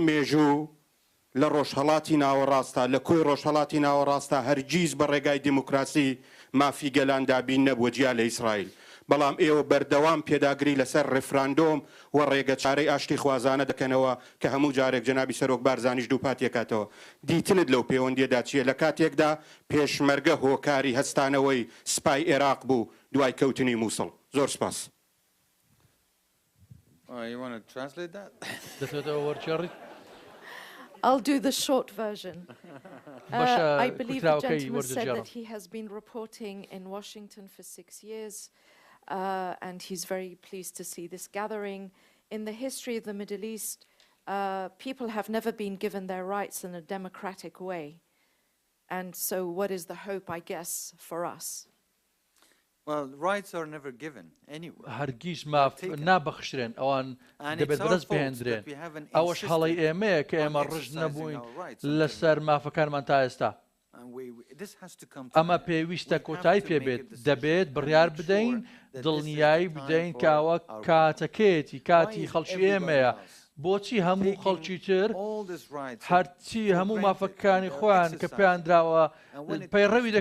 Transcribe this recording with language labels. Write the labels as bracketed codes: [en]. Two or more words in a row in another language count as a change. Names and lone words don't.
[ckb] مێژوو لە ڕۆژهەڵاتی ناوەڕاستە لە کۆی ڕۆژهەڵاتی ناوەڕاستە هەرگیز بە ڕێگای دیموکراسی مافی گەلاندابین نەبووە جیا لە ئیسرائیل بەڵام ئێوە بەردەوام پێداگری لەسەر ڕێفراندۆم و ڕێگە چارەی ئاشتی خوازانە دەکەنەوە کە هەموو جارێک جەنابی سەرۆک بارزانیش دووپاتێکاتەوە دیتنت لەو پەیوەندیەدا چیە لە کاتێکدا پێشمەرگە هۆکاری هەستانەوەی سپای عێراق بوو دوای کەوتنی مووسڵ زۆر سپاس. [en] I'll do the short version. I believe the gentleman said that he has been reporting in Washington for 6 years and he's very pleased to see this gathering. In the history of the Middle East, people have never been given their rights in a democratic way. And so what is the hope, I guess, for us? Well, rights are never given anywhere. [ckb] هەرگیز نابەخشرێن ئەوان دەبێت بەدەست بهێنرێن ئەوەش هەڵی ئێمەیە کە ئێمە ڕژ نەبووین لەسەر مافەکانمان تا ئێستا ئەمە پێویستە کۆتایی پێبێت دەبێت بڕیار بدەین دڵنیایی بدەین کاوە کاتەکێتی کاتی خەڵکی ئێمەیە بۆچی هەموو خەڵکی تر هەرچی هەموو مافەکانی خۆیان کە پێیان دراوە پەیڕەوی دەکەن